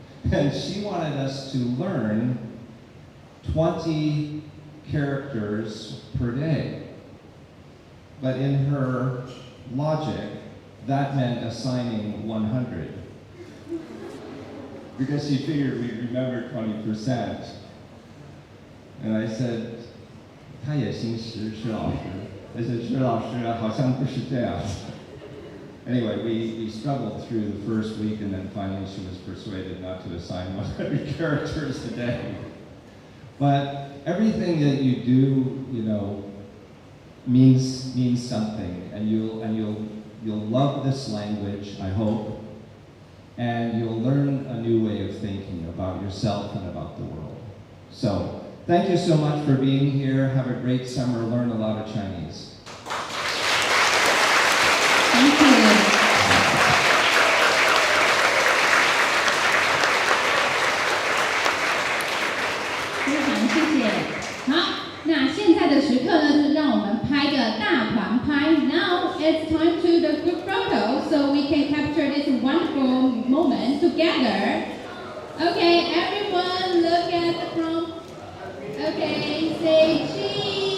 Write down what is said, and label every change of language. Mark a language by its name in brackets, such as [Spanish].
[English] And she wanted us to learn 20 characters per day. But in her logic, that meant assigning 100. Because she figured we'd remember 20%. [Chinese] And I said, 他也姓石，是老师。 I said, 是老师，好像不是这样。 [English] Anyway, we struggled through the first week, and then finally she was persuaded not to assign 100 characters a day. But everything that you do, you know, means something, and you'll love this language, I hope, and you'll learn a new way of thinking about yourself and about the world. So, thank you so much for being here. Have a great summer. Learn a lot of Chinese. Thank you. [Chinese] 非常谢谢。好，那现在的时刻呢，就是让我们拍个大团拍。 [English] Now it's time to the group photo, so we can capture this wonderful moment together. Okay, everyone, look at the front. Okay, say cheese.